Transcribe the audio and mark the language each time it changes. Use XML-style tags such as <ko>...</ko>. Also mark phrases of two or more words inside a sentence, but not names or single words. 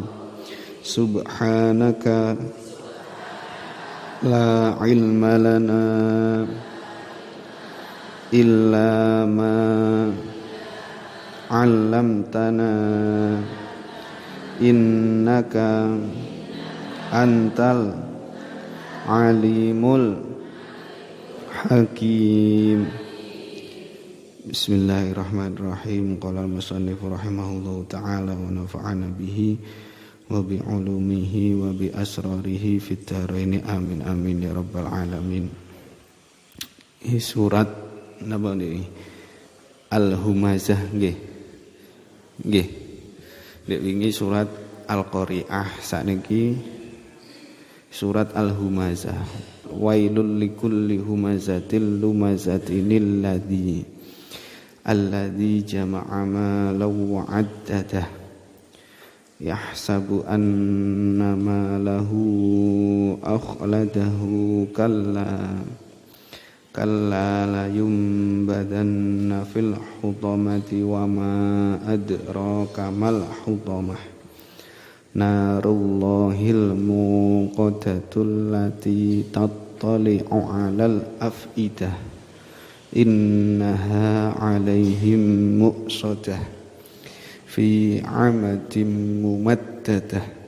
<ar>سبحانك لا علم لنا إلا ما علمتنا إنك أنت العليم الحكيم. Bismillahirrahmanirrahim. قال المصنف رحمه الله تعالى ونفعنا به وبعلومه وبأسراره في الدارين آمين آمين يا رب العالمين.</ar> <jv>Surat napa niki? Al-Humazah nggih. Nggih. Nek wingi surat Al-Qari'ah, sakniki surat Al-Humazah.</jv> <ar>ويل لكل همزة لمزة الذي جمع مالا وعدده يحسب أن ماله أخلده كلا لينبذن في الحطمة وما أدراك ما الحطمة نار الله الموقدة التي تطلع على الأفئدة إنها عليهم مؤصدة في عمد ممددة.</ar>